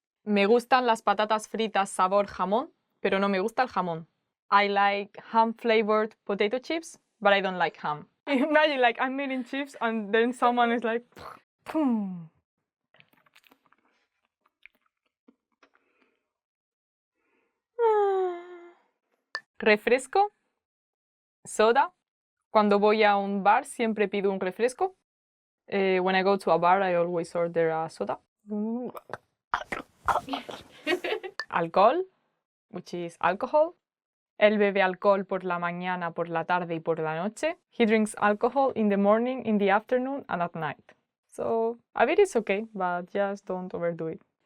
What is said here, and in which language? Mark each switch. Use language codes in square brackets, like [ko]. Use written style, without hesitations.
[es] Me gustan las patatas fritas sabor jamón, pero no me gusta el jamón. [en] I like ham-flavored potato chips, but I don't like ham. Imagine like I'm eating chips and then someone is like, boom. Refresco, soda. [es] Cuando voy a un bar siempre pido un refresco. [en] When I go to a bar, I always order a soda. Alcohol, which is alcohol. [es] Él bebe alcohol por la mañana, por la tarde y por la noche. [en] He drinks alcohol in the morning, in the afternoon, and at night. So a bit is okay, but just don't overdo it.